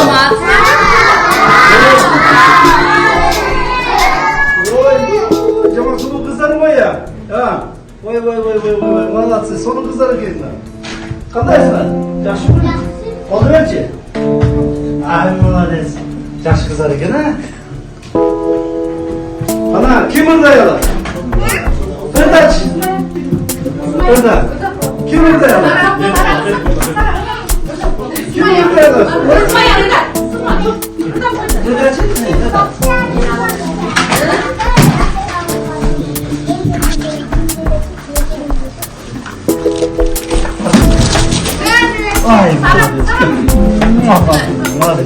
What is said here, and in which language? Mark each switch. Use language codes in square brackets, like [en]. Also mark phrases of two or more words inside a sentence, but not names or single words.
[ky] Ой, жаман сулуу кыздар го я. Ой, молодцы, сонун кыздар экен. Кандайсыңар? Жакшымы? Колду берчи. Ай, молодец. Жакшы кыздар экен, [tr] Ana kim orada yalan? Ferdaç. Ferda. Kim orada yalan? Kim orada yalan? Unutma yanında. [ky] Ferdaç. Ay, молодец.